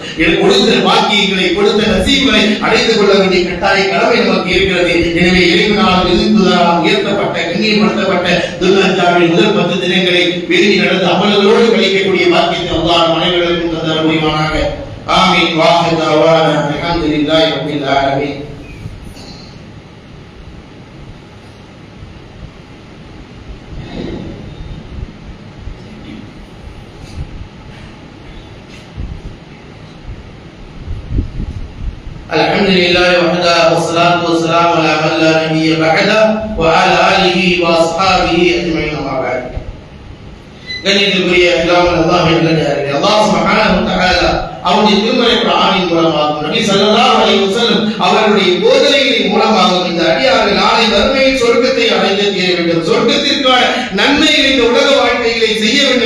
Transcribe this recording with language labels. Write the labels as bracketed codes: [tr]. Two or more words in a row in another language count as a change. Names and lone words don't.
[ta] கொடுத்த பாக்கியங்களை கொடுத்த நசீபங்களை அடைந்து கொள்ள வேண்டிய கட்டாய கடமை நமக்கு இருக்கிறது. எனவே இறைவனால் எதிர்ப்புதலால் உயர்த்தப்பட்ட கண்ணியப்படுத்தப்பட்ட துல்ஹஜ்ஜாவின் முதல் 10 தினங்களை பெருகி நடந்த அமல்களோடு கழிக்கக்கூடிய பாக்கியத்தை அல்லாஹ் அனைவருக்கும் தந்தர முடிவானாக. ஆமீன். [ar] وآخر دعوانا الحمد لله رب العالمين. الحمد لله وحده والصلاة والسلام على من لا نبي بعده وعلى آله وأصحابه أجمعين أما بعد. [ta] கண்ணியத்திற்குரிய அல்லாஹ்வின் நல்லடியார்களே, அல்லாஹ் [ar] سبحانه وتعالى [ta] அவருடைய திருமறை குர்ஆனின் மூலமாகவும் நபி [ar] صلى الله عليه وسلم [ta] அவருடைய போதனைகளின் மூலமாகவும் இந்த அடியார்கள் நாளை மறுமையில் சொர்க்கத்தை அடைந்து தீர வேண்டும், சொர்க்கத்திற்கான நன்மைகளை இந்த உலக வாழ்க்கைகளை செய்ய வேண்டும்.